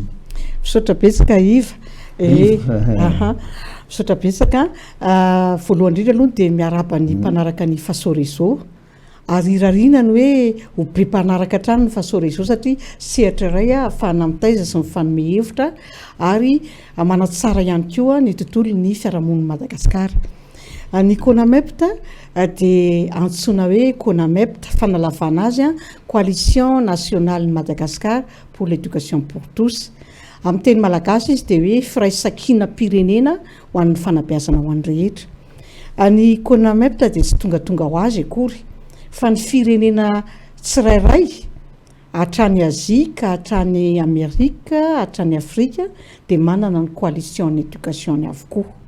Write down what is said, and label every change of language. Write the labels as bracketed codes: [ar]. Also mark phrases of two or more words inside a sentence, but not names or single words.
[mg] Misaotra betsaka Iva misaotra betsaka voalohany indrindra aloha dia miaraba ny mpanaraka ny Faso Réseau ary irarinany hoe ho be mpanaraka hatrany ny Faso Réseau satria sehatra iray ahafahana mitaiza sy mifanome hevitra ary manatsara ihany koa ny tontolon'ny fiarahamoniny Madagasikara. Ny CONAMEPT dia antsoina hoe CONAMEPT fanalavana azy [fr] coalition nationale Madagascar pour l'éducation pour tous. [mg] Amin'ny teny malagasy izy dia hoe firaisankina pirenena ho an'ny fanabeazana ho an'ny rehetra. Ny CONAMEPT dia tsy tonga ho azy akory fa ny firenena tsirairay hatrany Azia ka hatrany Amerika hatrany Afrika dia manana ny [fr] coalition d'éducation [mg] avokoa.